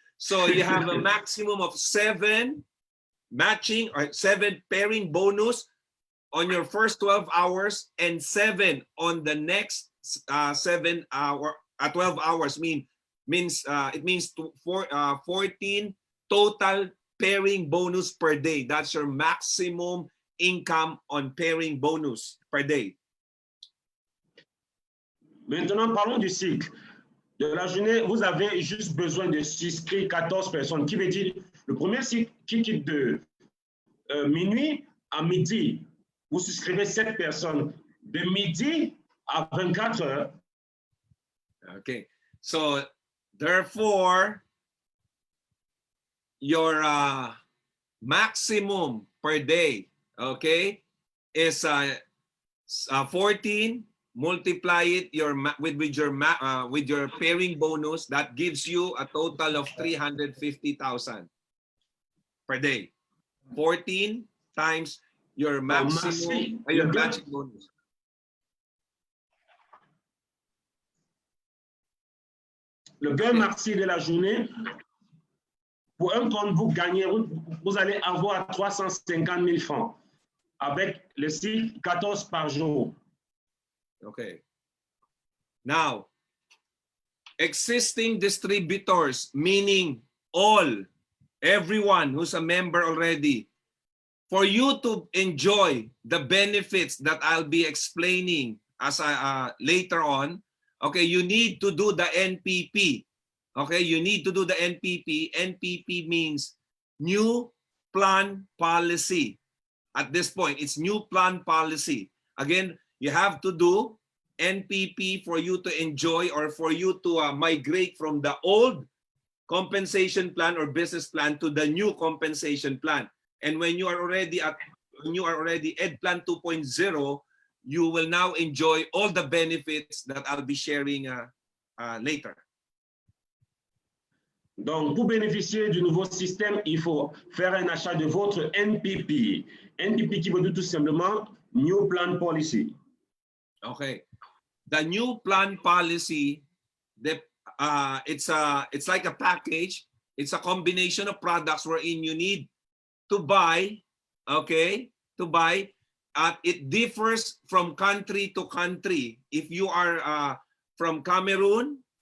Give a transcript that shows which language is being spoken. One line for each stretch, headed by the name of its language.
English: So you have a maximum of 7 matching or 7 pairing bonus on your first 12 hours and 7 on the next 12 hours. It means 14 total pairing bonus per day. That's your maximum income on pairing bonus per day.
French: Maintenant, parlons du cycle. De la journée, vous avez juste besoin de souscrire 14 personnes, qui veut dire le premier cycle qui quitte de minuit à midi, vous souscrivez 7 personnes. De midi à 24 heures.
English: Okay, so therefore, your maximum per day, okay, is 14. Multiply it with your pairing bonus. That gives you a total of 350,000 per day. 14 times your maximum your matching bonus.
French: Le gain maxi de la journée, pour un compte, vous allez avoir 350 000 francs avec le cycle 14 par jour.
English: Okay. Now, existing distributors, meaning everyone who's a member already, for you to enjoy the benefits that I'll be explaining as later on, okay, you need to do the NPP. Okay, you need to do the NPP. NPP means new plan policy. At this point, it's new plan policy. Again, you have to do NPP for you to enjoy or for you to migrate from the old compensation plan or business plan to the new compensation plan. And when you are already Ed Plan 2.0, you will now enjoy all the benefits that I'll be sharing later.
French: Donc, pour bénéficier du nouveau système, il faut faire un achat de votre NPP. NPP qui veut dire tout simplement New Plan Policy.
English: Okay, the new plan policy, it's like a package. It's a combination of products wherein you need to buy. Okay, to buy. It differs from country to country. If you are from Cameroon,